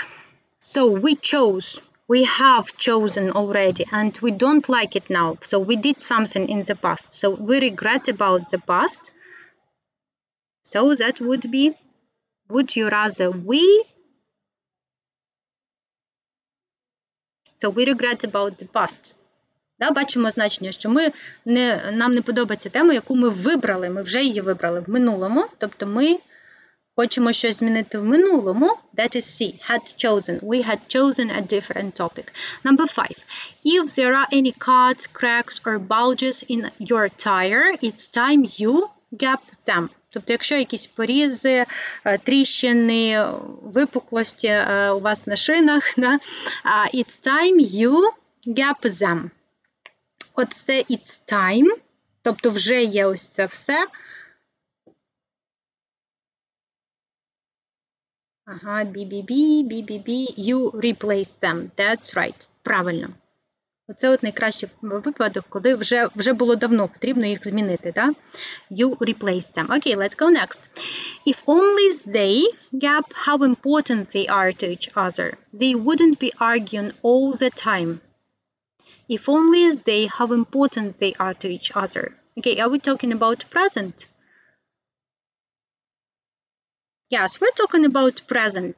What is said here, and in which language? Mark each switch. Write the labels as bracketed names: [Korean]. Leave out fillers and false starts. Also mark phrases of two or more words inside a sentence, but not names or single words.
[English] So we have chosen already and we don't like it now. So we did something in the past. So we regret about the past. So that would be, would you rather we? So we regret about the past. [Ukrainian] Да, бачимо значення, що нам не подобається тема, яку ми вибрали. Ми вже її вибрали в минулому. Тобто ми хочемо щось змінити в минулому. [English] That is C. Had chosen. We had chosen a different topic. Number 5. If there are any cuts, cracks or bulges in your tire, it's time you gap them. [Ukrainian] Тобто, якщо якісь порізи, тріщини, випуклості у вас на шинах, да, [English] it's time you gap them. Оце it's time, [Ukrainian] тобто вже є ось це все. Ага, [English] BBB, you replace them. That's right. [Ukrainian] Правильно. Оце от найкращий випадок, коли вже було давно потрібно їх змінити, да? [English] You replace them. Okay, let's go next. If only they gap how important they are to each other, they wouldn't be arguing all the time. If only they, how important they are to each other. Okay, are we talking about present? Yes, we're talking about present.